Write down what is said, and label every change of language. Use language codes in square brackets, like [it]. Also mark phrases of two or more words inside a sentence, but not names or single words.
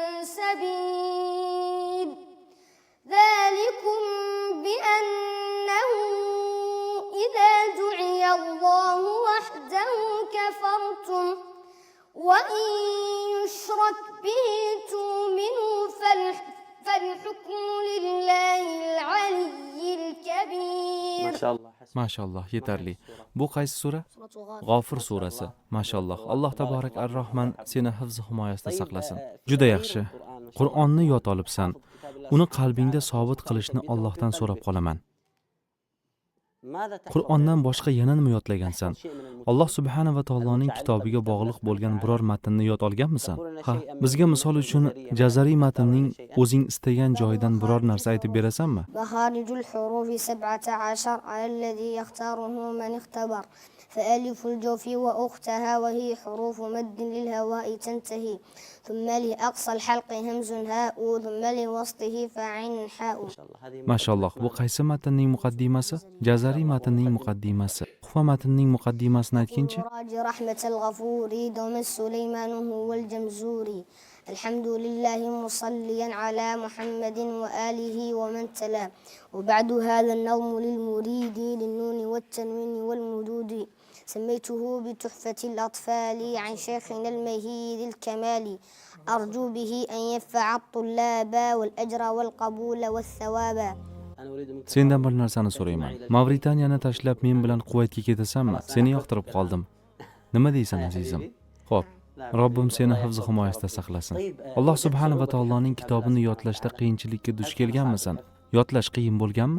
[ar] سبيل ذلكم بأنه إذا دعي الله وحده كفرتم وإن يشرك به تؤمنوا فالحكم لله العلي الكبير. ما شاء الله. [uz] Mashalloh, yetarli. Bu qaysi sura? G'ofir surasi. Mashalloh. Alloh [ar] تبارك الرحمن [uz] seni hifz himoyasida saqlasin. Juda yaxshi. Qur'onni yod olibsan. Uni qalbingda sobit qilishni Allohdan so'rab qolaman. Qur'ondan boshqa yana nima yodlagansan? Alloh [ar] سبحانه وتعالى [uz] kitobiga bog'liq bo'lgan biror matnni yod olganmisan? Ha, bizga misol uchun Jazariy matnning o'zing istagan joyidan biror narsa aytib berasanmi? [ar] مخارج الحروف 17 على الذي يختاره من اختبر فألف الجوف وأختها وهي حروف مد للهواء تنتهي ثم لأقصى الحلق همز هاء ثم لوسطه فعين حاء. [uz] Mashalloh, bu qaysi matnning muqaddimasi? Jazariy matnning muqaddimasi. Xufa matnning muqaddimasini aytkinchi? [ar] رحمة الغفور دوم السليمان هو الجمزوري الحمد لله مصليا على محمد وآله ومن تلا وبعد هذا النظم للمريد للنون والتنوين والمدود سميته بتحفة الأطفال عن شيخنا المهيد الكمال أرجو به أن ينفع الطلاب والأجر والقبول والثواب. [uz] Sendan bir narsani so'rayman. Mavritaniyani tashlab men bilan Quvaytga ketasanmi? Seni yoqtirib qoldim. Nima deysan azizim? Xo'p, Robbim seni hifz himoyasida saqlasin. Alloh [ar] سبحانه وتعالى [uz] kitobini yodlashda qiyinchilikka duch kelganmisan? Yodlash qiyin bo'lganmi?